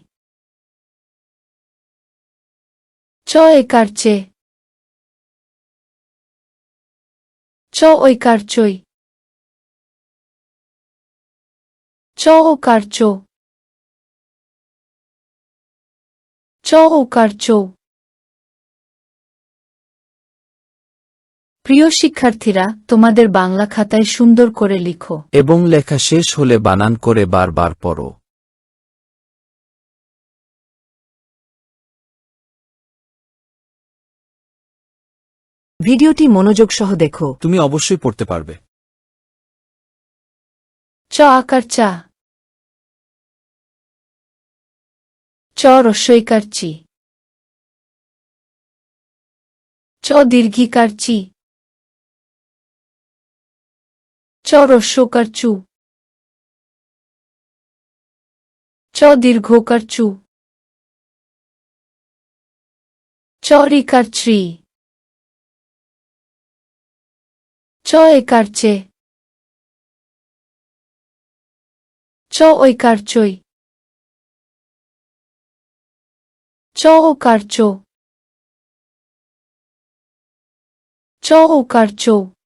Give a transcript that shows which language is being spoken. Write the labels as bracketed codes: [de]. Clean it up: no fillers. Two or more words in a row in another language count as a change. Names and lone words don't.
[bn] চ একার চে। চ ঐকার চই। চ ওকার চো। চ ওকার চো। প্রিয় শিক্ষার্থীরা, তোমাদের বাংলা খাতায় সুন্দর করে লিখো এবং লেখা শেষ হলে বানান করে বারবার পড়ো। ভিডিওটি মনোযোগ সহ দেখো। তুমি অবশ্যই পড়তে পারবে। চ আকার চা। চ রস্বইকার চি। চ দীর্ঘিকার চি। চ রস্যকার চু। চ দীর্ঘকার চু। চ রিকার চ্রি। চ একার চে। চ ঐকার চই। চ ওকার চো। চ ওকার চো।